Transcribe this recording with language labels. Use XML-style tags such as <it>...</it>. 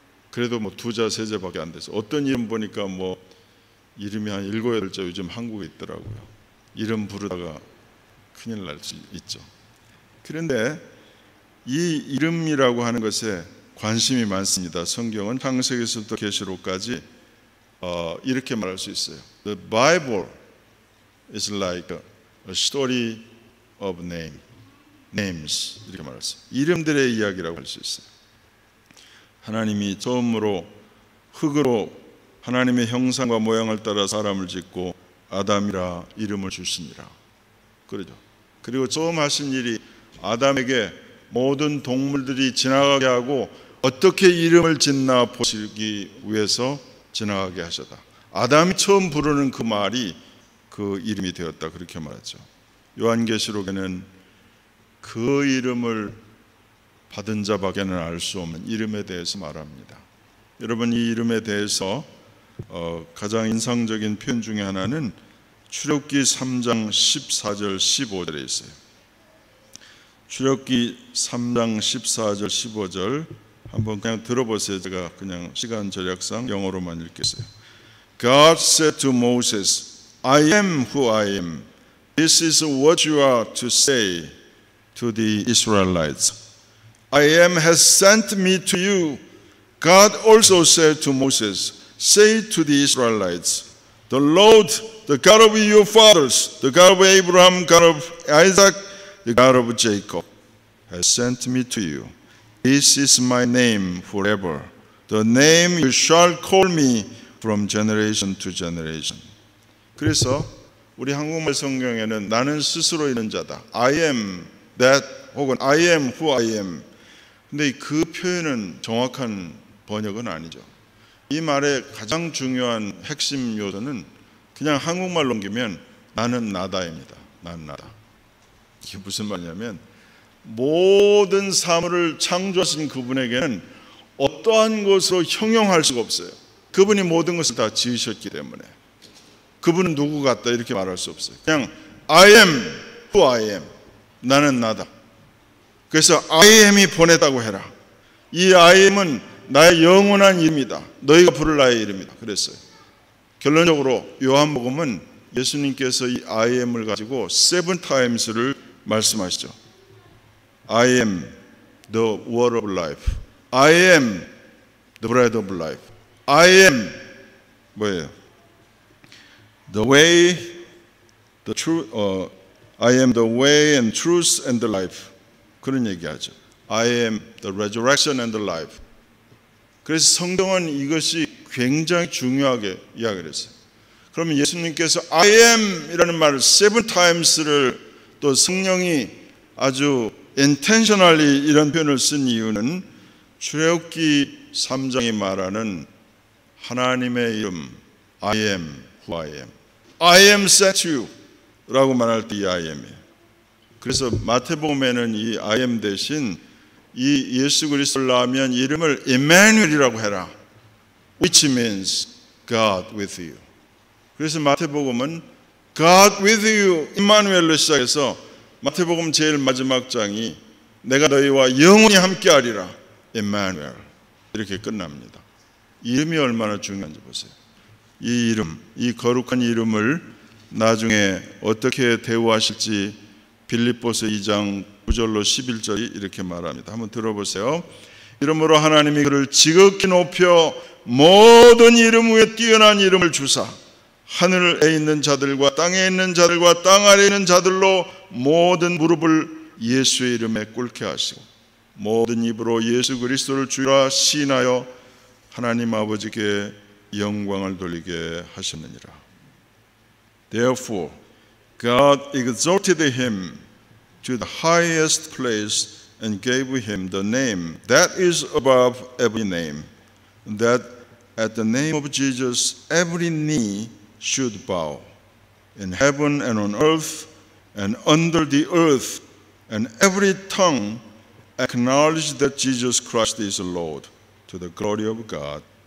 <ko>그래도 2자, 3자밖에 안 돼서 어떤 이름 보니까 이름이 한 7, 8자 요즘 한국에 있더라고요. 이름 부르다가 큰일 날 수 있죠. 그런데 이 이름이라고 하는 것에 관심이 많습니다. 성경은 창세기에서부터 계시록까지 이렇게 말할 수 있어요.</ko> <en>The Bible is like a story of names.</en> <ko>이렇게 말했어요. 이름들의 이야기라고 할 수 있어요. 하나님이 처음으로 흙으로 하나님의 형상과 모양을 따라 사람을 짓고 아담이라 이름을 주시니라. 그러죠. 그리고 처음 하신 일이 아담에게 모든 동물들이 지나가게 하고 어떻게 이름을 짓나 보시기 위해서 지나가게 하셨다. 아담이 처음 부르는 그 말이 그 이름이 되었다. 그렇게 말하죠. 요한계시록에는 그 이름을 받은 자밖에는 알 수 없는 이름에 대해서 말합니다. 여러분, 이 이름에 대해서 가장 인상적인 표현 중에 하나는 출애굽기 3장 14절 15절에 있어요. 출애굽기 3장 14절 15절 한번 그냥 들어보세요. 제가 그냥 시간 절약상 영어로만 읽겠어요.</ko> <en>God said to Moses, I am who I am. This is what you are to say to the Israelites. I am has sent me to you. God also said to Moses, say to the Israelites, the Lord, the God of your fathers, the God of Abraham, God of Isaac, the God of Jacob, has sent me to you. This is my name forever, the name you shall call me from generation to generation.</en> <ko>그래서 우리 한국말 성경에는 나는 스스로 있는 자다,</ko> <en>I am that,</en> <ko>혹은</ko> <en>I am who I am.</en> <ko>근데 그 표현은 정확한 번역은 아니죠. 이 말의 가장 중요한 핵심 요소는 그냥 한국말 넘기면 나는 나다입니다. 나는 나다. 이게 무슨 말이냐면 모든 사물을 창조하신 그분에게는 어떠한 것으로 형용할 수가 없어요. 그분이 모든 것을 다 지으셨기 때문에 그분은 누구 같다 이렇게 말할 수 없어요. 그냥</ko> <en>I am who I am.</en> <ko>나는 나다. 그래서 I am이 보냈다고 해라. 이 I am은 나의 영원한 이름이다. 너희가 부를 나의 이름이다. 그랬어요. 결론적으로 요한복음은 예수님께서 이 I am을 가지고 7 times를 말씀하시죠.</ko> <en>I am the word of life. I am the bread of life. I am</en> <ko>뭐예요?</ko> <en>The way, the truth. I am the way and truth and the life.</en> <ko>그런 얘기하죠.</ko> <en>I am the resurrection and the life.</en> <ko>그래서 성경은 이것이 굉장히 중요하게 이야기를 했어요. 그러면 예수님께서 I am 이라는 말을 7 times를 또 성령이 아주 intentionally 이런 표현을 쓴 이유는 출애굽기 3장이 말하는 하나님의 이름 I am who I am.</ko> <en>I am sent you</en> <ko>라고 말할 때 이 I am이에요. 그래서 마태복음에는 이 I am 대신 이 예수 그리스도를 낳으면 이름을 임마누엘이라고 해라.</ko> <en>Which means God with you.</en> <ko>그래서 마태복음은</ko> <en>God with you,</en> <ko>임마누엘로 시작해서 마태복음 제일 마지막 장이 내가 너희와 영원히 함께하리라. 임마누엘. 이렇게 끝납니다. 이름이 얼마나 중요한지 보세요. 이 이름, 이 거룩한 이름을 나중에 어떻게 대우하실지 빌립보서 2장 9절로 11절이 이렇게 말합니다. 한번 들어보세요. 이러므로 하나님이 그를 지극히 높여 모든 이름 위에 뛰어난 이름을 주사 하늘에 있는 자들과 땅에 있는 자들과 땅 아래에 있는 자들로 모든 무릎을 예수의 이름에 꿇게 하시고 모든 입으로 예수 그리스도를 주라 시인하여 하나님 아버지께 영광을 돌리게 하셨느니라.</ko> <en>Therefore God exalted him to the highest place and gave him the name that is above every name, that at the name of Jesus every knee should bow, in heaven and on earth and under the earth, and every tongue acknowledge that Jesus Christ is Lord, to the glory of God</en>